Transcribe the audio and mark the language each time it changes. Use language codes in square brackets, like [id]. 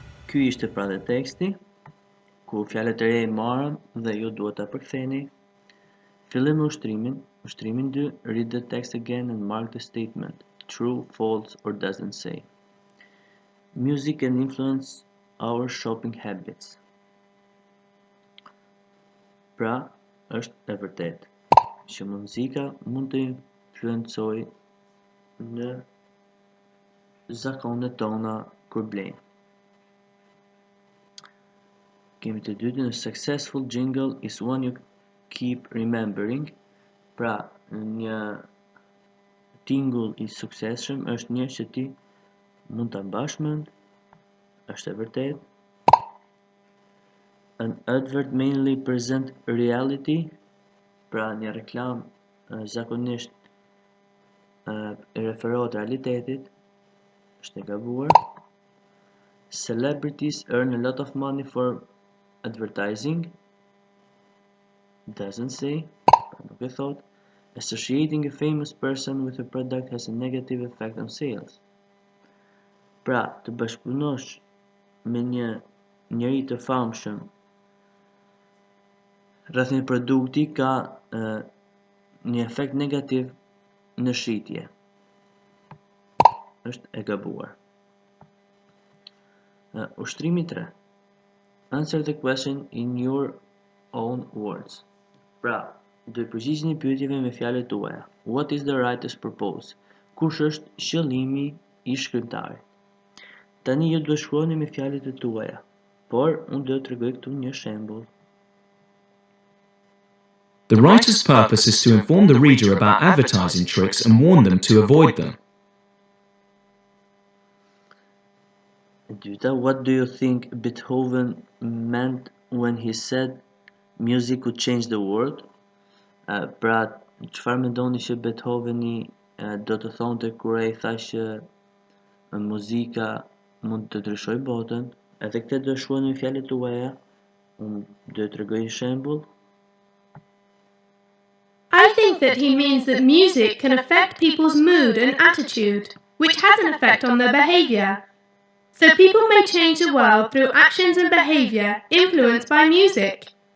[sq] Ky ishte pra dhe teksti, ku fjalët e reja i marrën dhe ju duhet ta përktheni. Fillim me ushtrimin. Ushtrimin 2, [en] read the text again and mark the statement, true, false, or doesn't say. Music can influence our shopping habits. [sq] Pra, është e vërtetë që muzika mund të influencojë në zakonet tona kur blejmë. Kemi të dytën, [en] a successful jingle is one you keep remembering. [sq] Pra, një tingull i suksesshëm është një që ti mund ta mbash mend, është e vërtetë. [en] An advert mainly present reality. [sq] Pra, një reklam zakonisht referohet realitetit, është e gabuar. [en] Celebrities earn a lot of money for advertising. Doesn't say, [sq] pra nuk e thot. [en] Associating a famous person with a product has a negative effect on sales. [sq] Pra, të bashkëpunosh me një njeri të famshëm rreth një produkti ka një efekt negativ në shitje. Është e gabuar. Ushtrimi 3. [en] Answer the question in your own words. [sq] Pra, do të përgjigjeni pyetjeve me fjalët tuaja. [en] What is the writer's purpose? [sq] Kush është qëllimi i shkrimtarit? Tani ju do të shkruani me fjalët e tuaja, por unë do të tregoj këtu një shembull. [en] The writer's purpose is to inform the reader about advertising tricks and warn them to avoid them. [sq] E dyta, [en] what do you think Beethoven meant when he said music could change the world? [sq] Pra, çfarë mendoni që Beethoveni do të thonte kur ai tha që muzika mund të ndryshojë botën? Edhe këtë do shkruani me fjalët tuaja. Unë do të tregoj një shembull. [en] I think that he means that music can affect people's mood and attitude, which has an effect on their behavior. So people may change the world through actions and behavior influenced by music.